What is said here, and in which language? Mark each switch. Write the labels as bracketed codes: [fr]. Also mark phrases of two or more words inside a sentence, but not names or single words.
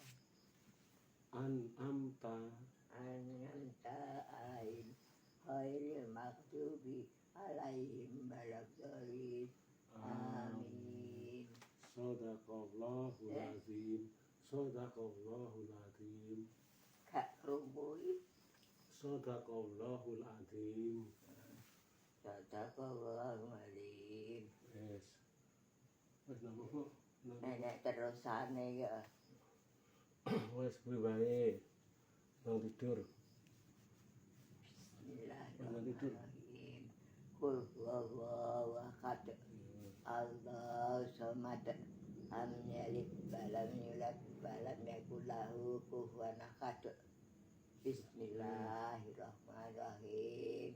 [ar] أنعمت عليهم غير المغضوب عليهم ولا الضالين. Amin. صدق الله العظيم. صدق الله العظيم. [jv] Gak rumbui. [ar] صدق الله العظيم. صدق الله العليم. [jv] Wes. Wes nang kok. Nenek terusane ya. Wes kuwi wae. Nang tidur. [ar] بسم الله الرحمن الرحيم. قل هو الله أحد. الله الصمد. لم يلد ولم يولد ولم يكن له كفوا أحد. بسم الله الرحمن الرحيم.